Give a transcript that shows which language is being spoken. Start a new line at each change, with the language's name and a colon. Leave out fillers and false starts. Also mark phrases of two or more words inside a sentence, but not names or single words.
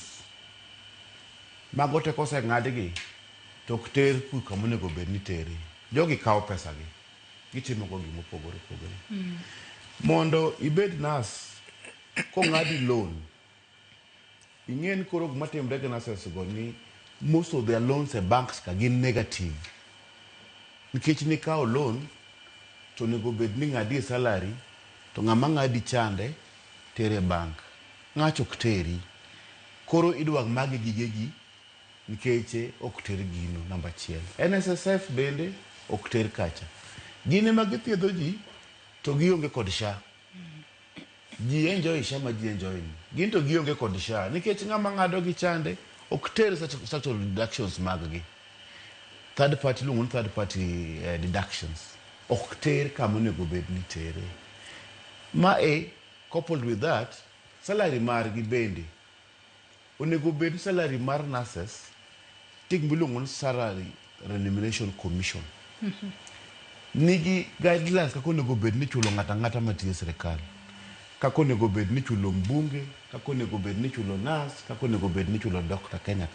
Luo (Kenya and Tanzania): Mago te kose ng'adgi to ok ter kama onego bed ni tere. Jogi kawo pesa gi. Gitimo go gima opogore. Mondo ibed nas kong'adi loan. Ing'en koro gima timre gi nurses go ni
English: most of their loans
Luo (Kenya and Tanzania): e banks ka gin negative. Nikech ni kawo loan to nego bed ni ng'adi salary to ng'ama ng'adi chande tere bank. Ng'acho ok teri. Koro idwa magi gigegi nikech ok ter gino namba 1. NSSF bende ok ter kacha. Gine magithiedho ji to gionge kod SHA. Ji enjoy SHA ma ji enjoy. Gin to gionge kod SHA nikech ng'ama ng'ado gi chande ok ter
English: statutory deductions
Luo (Kenya and Tanzania): mag gi.
English: Third party deductions.
Luo (Kenya and Tanzania): Ok ter kama onego bed ni tere.
English: Coupled with that,
Luo (Kenya and Tanzania): salary margi bende onego bed salary mar nurses tik miluongo ni
English: salary remuneration commission.
Luo (Kenya and Tanzania): Nigi guidelines kako onego bed ni chulo ng'ata matiyo sirkal. Kako onego bed ni chulo mbunge, kako onego bed ni chulo nas, kako onego bed ni chulo doctor Kenya ka.